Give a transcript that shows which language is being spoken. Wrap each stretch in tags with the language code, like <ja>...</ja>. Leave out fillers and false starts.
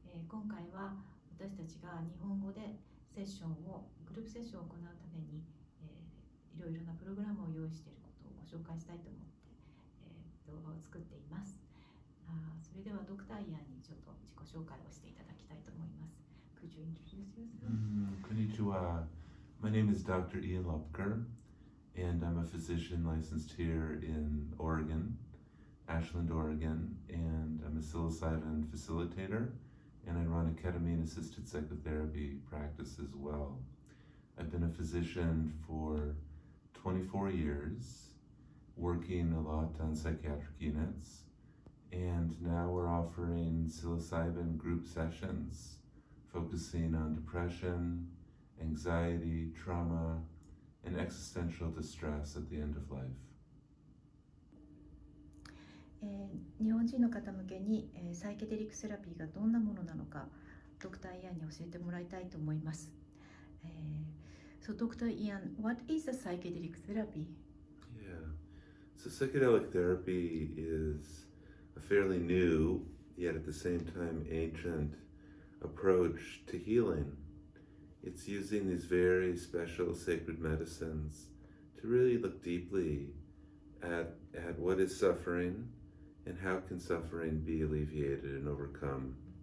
<ja>今回は私たちが日本語でセッションをグループセッションを行うために、いろいろなプログラムを用意していることをご紹介したいと思って、動画を作っています。それではドクターイアンにちょっと自己紹介をしていただきたいと思います。</ja> <en>Could you introduce yourself? Konnichiwa. My name is Dr. Ian Luepker, and I'm a physician licensed here in Oregon, Ashland, Oregon, and I'm a psilocybin facilitator, and I run a ketamine-assisted psychotherapy practice as well. I've been a physician for 24 years, working a lot on psychiatric units, and now we're offering psilocybin group sessions focusing on depression, anxiety, trauma, and existential distress at the end of life.</en> <ja>日本人の方向けに、サイケデリックセラピーがどんなものなのかドクターイアンに教えてもらいたいと思います。</ja> <en>So Dr. Ian, what is a psychedelic therapy? Yeah, so psychedelic therapy is a fairly new, yet at the same time ancient approach to healing. It's using these very special sacred medicines to really look deeply at what is suffering and how can suffering be alleviated and overcome.</en>